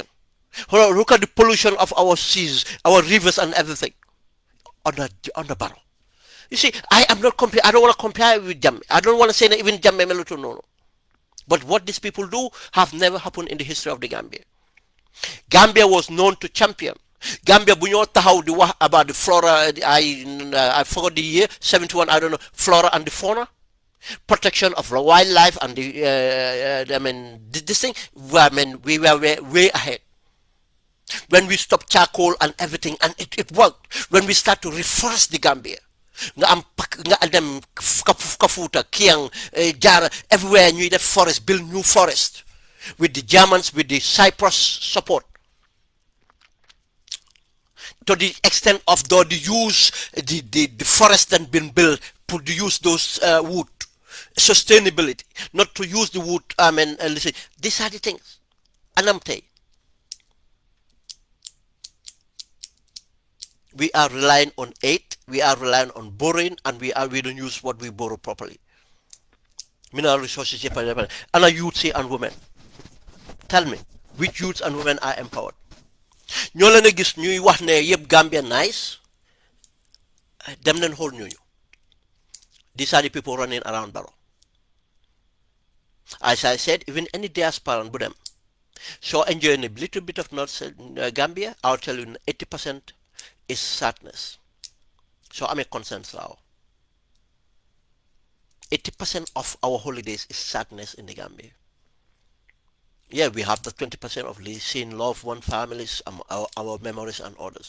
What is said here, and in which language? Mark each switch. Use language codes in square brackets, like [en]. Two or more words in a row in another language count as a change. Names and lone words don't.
[en] Look at the pollution of our seas, our rivers, and everything on the Barrow. You see, I am not compare. I don't want to compare with Jammeh. I don't want to say that even Jammeh Meluto no. But what these people do have never happened in the history of the Gambia. Gambia was known to champion. Gambia [wo] bu ñoo taxaw di wax [en] about the flora. I forgot the year 71. I don't know, flora and the fauna, protection of the wildlife and the I mean this thing. I mean we were way ahead. When we stopped charcoal and everything, and it worked. When we start to reforest the Gambia, [wo] nga dem [en] Kafuta, Kiang, Jara, everywhere [wo] ñuy def [en] forest, build new forest with the Germans, with the Cyprus support, to the extent of the use the forest that been built to use those wood sustainability, not to use the wood. I mean, listen, these are the things. Anamte, we are relying on aid, we are relying on borrowing, and we don't use what we borrow properly. Mineral resources, and our youths and women. Tell me, which youths and women are empowered? [wo] ñoo leen a gis ñuy wax ne yëpp Gambia nice, dem leen xool ñooñu. [en] These are the people running around Barrow. As I said, even any diaspora [wo] bu dem, [en] so enjoying a little bit of North Gambia, I'll tell you 80% is sadness. So I'm a concerned now. 80% of our holidays is sadness in the Gambia. Yeah, we have the 20% of seeing loved one families, our memories and others.